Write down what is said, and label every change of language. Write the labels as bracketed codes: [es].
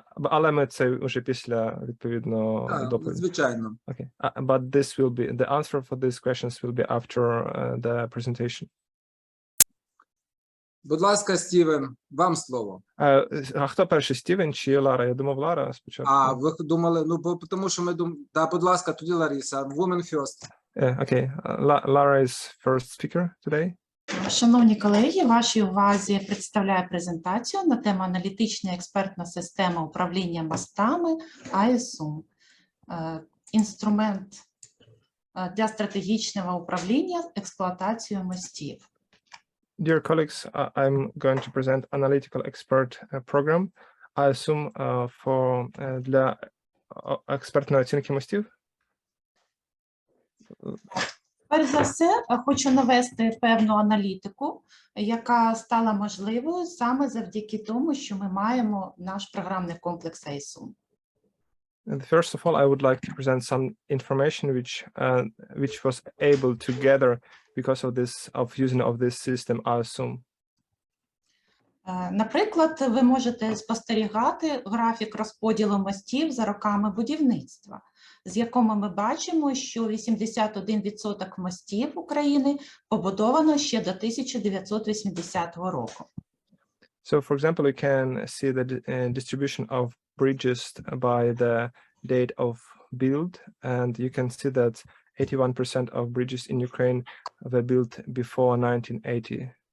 [uk] Але ми це вже після відповідно доповіді. Звичайно. [en] Okay. But this will be the answer for these questions will be after the presentation. [uk] Будь ласка, Стівен, вам слово. А хто перший, Стівен чи Лара? Я думав, Лара спочатку. А, ви думали, ну, тому що ми думали, будь ласка, тоді Лариса, [en] woman first. Okay, Lara is first speaker today. [uk] Шановні колеги, вашій увазі представляю презентацію на тему аналітична експертна система управління мостами ISUM. Інструмент для стратегічного управління експлуатацією мостів. [en] Dear colleagues, I'm going to present analytical expert program ISUM [uk] для експертної оцінки мостів. Перш за все, хочу навести певну аналітику, яка стала можливою саме завдяки тому, що ми маємо наш програмний комплекс ISUM. [en] First of all, I would like to present some information which was able to gather because of using of this system ISUM. [uk] Наприклад, ви можете спостерігати графік розподілу мостів за роками будівництва, з якому ми бачимо, що 81% мостів України побудовано ще до 1980 року. [en] So, for example, you can see the distribution of bridges by the date of build, and you can see that 81% of bridges in Ukraine were built before 1980.